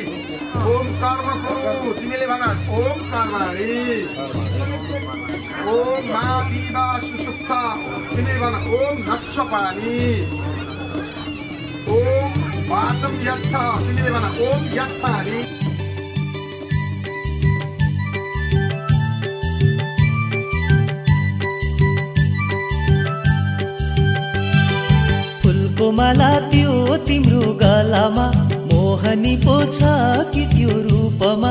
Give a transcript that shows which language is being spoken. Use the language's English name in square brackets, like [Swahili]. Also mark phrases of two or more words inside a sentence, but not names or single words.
[Sanskrit] ओम कर्म कुरु, [Nepali] तिमीले भन [Sanskrit] ओम कर्माणि। ओम मा पिबा सुसुप्त, [Nepali] तिमीले भन [Sanskrit] ओम नश्वपानि। ओम वाचम यच्छ, [Nepali] तिमीले भन [Sanskrit] ओम यच्छानि। [Nepali] फुलको माला त्यो तिम्रो गलामा मोहनी पो छ कि त्यो रूपमा।